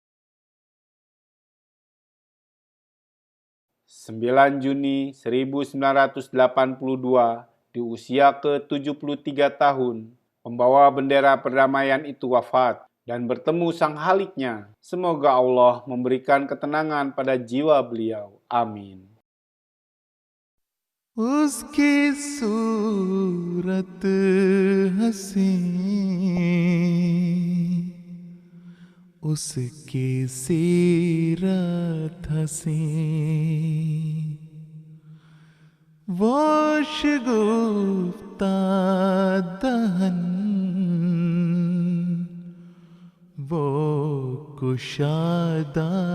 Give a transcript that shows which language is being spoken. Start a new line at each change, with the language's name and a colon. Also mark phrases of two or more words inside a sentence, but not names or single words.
Indonesian: 9 Juni 1982, di usia ke-73 tahun, pembawa bendera perdamaian itu wafat dan bertemu sang haliknya. Semoga Allah memberikan ketenangan pada jiwa beliau. Amin.
Urdu: اس کی صورت حسیں، اس کی سیرت حسیں، وہ شگفتہ دہن، وہ کشادہ